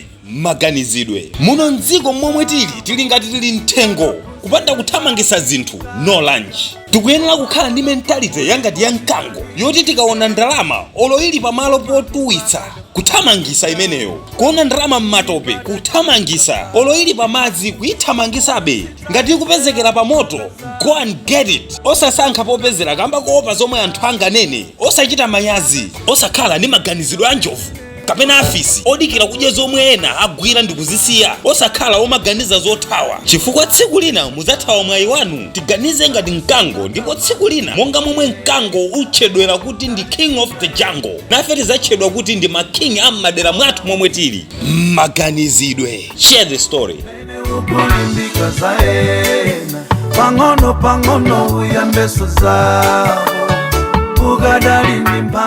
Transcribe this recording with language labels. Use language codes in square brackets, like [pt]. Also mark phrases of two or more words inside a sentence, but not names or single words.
[ny] Maganizidwe muno mdziko momwe tili ngati tili Nthengo, kupanda kuthamangisa zinthu, [en] no lunch. [ny] Tikuyenera kukhala ndi mentality yangati ya Nkango, yoti tikaona ndalama olo ili pamalo potuwitsa kuthamangisa imeneyo. Kuona ndalama m'matope kuthamangisa, olo ili pamadzi kuyithamangisabe. Ngati ikupezekera pa moto, [en] go and get it. [ny] Osasankha popezera kamba kuopa zomwe anthu anganene, osachita manyazi, osakhala ndi maganizidwe a njovu kapena afisi odikira kudya zomwe ena agwira ndi kuzisiya, osakhala omaganiza zothawa, chifukwa tsiku lina muzathawa mwayi wanu. Tiganize ngati Nkango, ndipo tsiku lina monga momwe Nkango utchedwera kuti ndi [en] king of the jungle, [ny] nafe tizatchedwa kuti ndi ma king a m'madera mwathu momwe tili. Maganizidwe. [en] Share the story. [ny] Pang'ono uyambeso zawo ugadali